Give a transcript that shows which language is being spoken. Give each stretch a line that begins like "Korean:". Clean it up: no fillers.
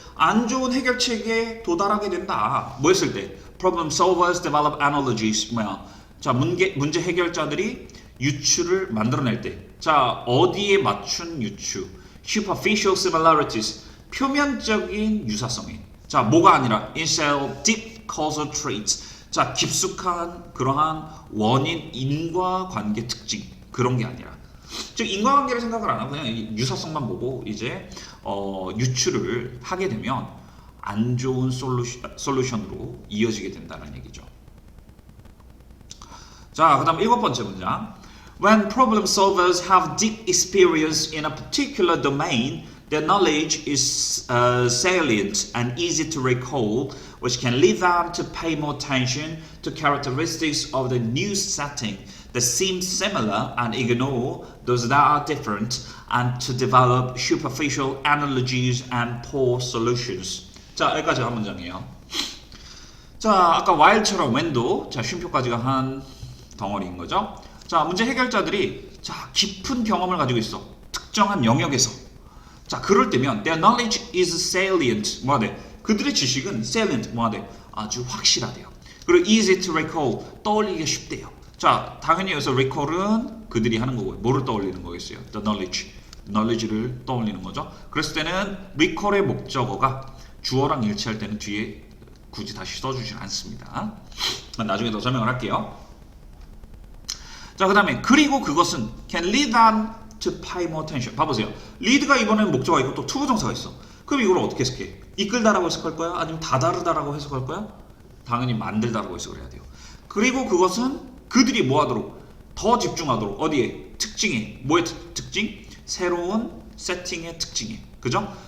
Korean: 안 좋은 해결책에 도달하게 된다. 뭐 했을 때?
English: Problem solvers develop analogies
Korean: 뭐야? 자, 문제 해결자들이 유추를 만들어낼 때, 자, 어디에 맞춘 유추?
English: Superficial similarities,
Korean: 표면적인 유사성에.
English: 자,
Korean: 뭐가 아니라
English: instead of deep causal traits.
Korean: 자, 깊숙한 그러한 원인 인과관계 특징 그런 게 아니라. 즉 인과관계를 생각을 안 하고 그냥 이 유사성만 보고 이제 유추를 하게 되면 안 좋은 솔루션으로 이어지게 된다는 얘기죠. 자, 그다음 7번째 문장.
English: When problem solvers have deep experience in a particular domain, their knowledge is salient and easy to recall, which can lead them to pay more attention to characteristics of the new setting that seem similar and ignore those that are different, and to develop superficial analogies and poor solutions.
Korean: 자, 여기까지 한 문장이에요. 자, 아까 while처럼 when도 자 쉼표까지가 한 덩어리인 거죠. 자, 문제 해결자들이 자 깊은 경험을 가지고 있어. 특정한 영역에서.
English: 자,
Korean: 그럴 때면
English: their knowledge is salient.
Korean: 뭐가 돼? 그들의 지식은 salient. 뭐가 돼? 아주 확실하대요. 그리고
English: easy to recall.
Korean: 떠올리기가 쉽대요. 자, 당연히 여기서 recall은 그들이 하는 거고요. 뭐를 떠올리는 거겠어요?
English: The knowledge.
Korean: knowledge를 떠올리는 거죠. 그랬을 때는 recall의 목적어가 주어랑 일치할 때는 뒤에 굳이 다시 써주진 않습니다. 나중에 더 설명을 할게요.
English: 자,
Korean: 그 다음에 그리고 그것은
English: can lead them to pay more attention.
Korean: 봐보세요. lead가 이번에는 목적어가 있고 또 투부정사가 있어. 그럼 이걸 어떻게 해석해? 이끌다라고 해석할 거야? 아니면 다다르다라고 해석할 거야? 당연히 만들다라고 해석을 해야 돼요. 그리고 그것은 그들이 뭐 하도록? 더 집중하도록. 어디에? 특징에. 뭐의 특징? 새로운 세팅의 특징에. 그죠?